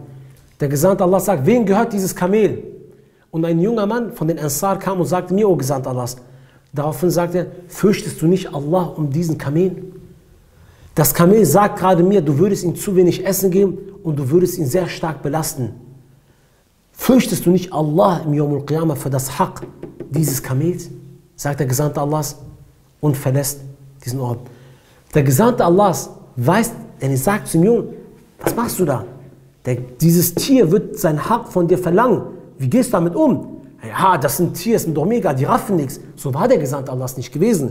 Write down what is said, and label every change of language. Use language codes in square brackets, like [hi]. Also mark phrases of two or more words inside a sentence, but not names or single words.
[de] Der Gesandte Allahs sagt, wem gehört dieses Kamel? Und ein junger Mann von den Ansar kam und sagte mir, O Gesandte Allahs. Daraufhin sagt er, fürchtest du nicht Allah um diesen Kamel? Das Kamel sagt gerade mir, du würdest ihm zu wenig Essen geben und du würdest ihn sehr stark belasten. Fürchtest du nicht Allah im [ar] يوم القيامة [de] für das Haqq dieses Kamels? Sagt der Gesandte Allahs und verlässt diesen Ort. Der Gesandte Allahs weiß, denn er sagt zum Jungen, was machst du da? Dieses Tier wird sein Haq von dir verlangen. Wie gehst du damit um? Ja, das sind Tiere, das sind doch mega, die raffen nichts. So war der Gesandte Allahs nicht gewesen.